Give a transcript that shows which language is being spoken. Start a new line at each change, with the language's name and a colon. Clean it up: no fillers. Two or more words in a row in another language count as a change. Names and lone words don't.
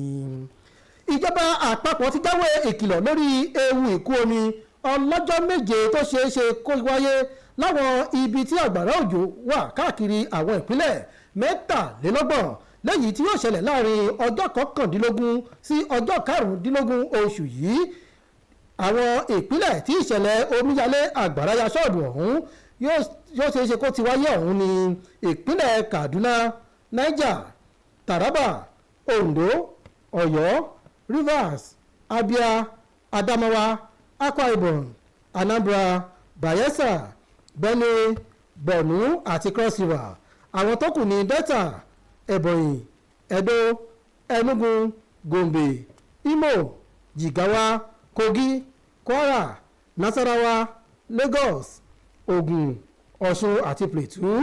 Yoruba: Ìjọba àpapọ̀ ti dáwọ́ ìkìlọ̀ lórí ewu ìkún omi ọlọ́jọ́ méje tó ṣeé ṣe kó wáyé láwọn ibi tí àgbàrá òjò wà káàkiri àwọn ìpínlẹ̀ 23 lẹ́yìn tí yóò ṣẹlẹ̀ láàrin ọjọ́ 19 sí ọjọ́ 15 oṣù yìí. Àwọn ìpínlẹ̀ tí ìṣẹ̀lẹ̀ omíyalé àgbàrá ya ṣọ́ọ̀bù ọ̀hún yóò ṣeé ṣe kó ti wáyé ọ̀hún ní ìpínlẹ̀ Kaduna, Niger, Taraba, Ondo, Ọ̀yọ́, Rivers, Abia, Adamawa, Akwa Ibom, Anambra, Bayelsa, Benue, Borno àti Cross River. Àwọn tó kù ní Delta, Ebonyi, Edo, Enugu, Gombe, Imo, Jigawa, Kogi, Kwara, Nasarawa, Lagos, Ògùn, Ọ̀ṣun àti Plateau.